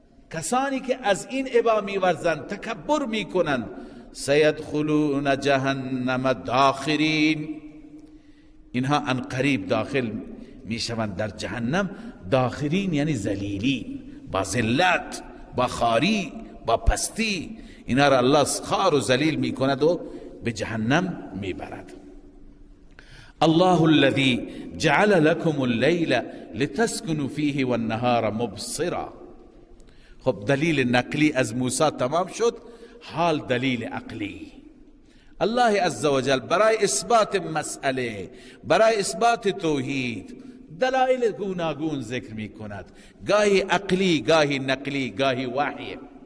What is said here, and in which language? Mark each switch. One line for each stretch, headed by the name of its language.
Persian: کسانی که از این ابا میورزند، تکبر میکنند،
Arabic: سیدخلون جهنم داخرین،
Persian: اینها ان قریب داخل میشوند در جهنم. داخرین یعنی ذلیلین، با ذلت، با خاری، با پستی، اینها را الله خار و ذلیل میکند و به جهنم میبرد.
Arabic: الله الذي جعل لكم الليل لتسكنوا فيه والنهار مبصرا.
Persian: خب دلیل نقلی از موسی تمام شد، حال دلیل عقلی. الله عزوجل برای اثبات مسئله، برای اثبات توحید، دلائل گوناگون ذکر می کند، گاهی عقلی، گاهی نقلی، گاهی وحی.